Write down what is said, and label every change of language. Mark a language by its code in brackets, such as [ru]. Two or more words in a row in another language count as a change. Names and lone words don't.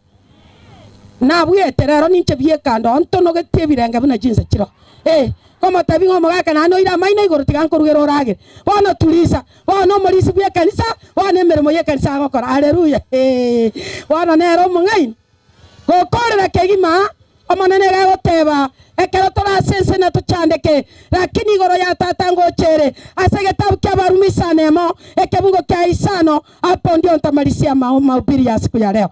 [guz] na bweterero ninche biekando ontono getebiranga buna jinsa chiro como tabingo mugaka na no ira maino igoro tigankorugero rage bono tulisa bono morisi bwe kanisa bono emeremo ye kanisa gokora haleluya bono nero mungaini gokorera kegima omonene gagoteba ekero tora sense na tuchandeke lakini igoro ya tata ngochere asegetabu kya barumi sanemo ekebungo kya isano [sw] hapo ndio ntamalisia mahubiri ya siku ya leo